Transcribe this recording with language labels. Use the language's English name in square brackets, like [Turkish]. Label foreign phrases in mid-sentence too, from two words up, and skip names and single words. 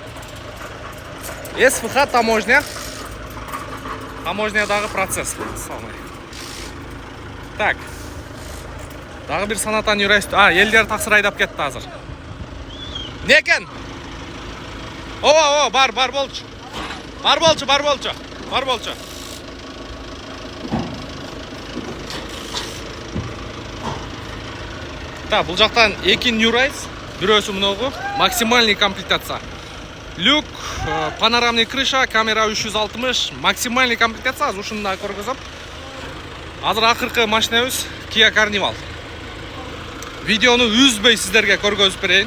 [Kyrgyz] СФХ таможня. Таможнядагы процесс. Так. Дагы бир Sonata New Rise. Элдер таксыр айдап кетти азыр. Не экен? Бар болчу. Бар болчу. Так, бұл жақтан эки New Rise, бирөөсү мыногу, [Russian] максимальный комплектация. Люк, панорамный крыша, камера 360, максимальный комплектация, [Kyrgyz] азыр ушуну да көргөзөм. Азыр акыркы машинабыз Kia Carnival. Видеону үзбөй сиздерге көргөзүп берейин.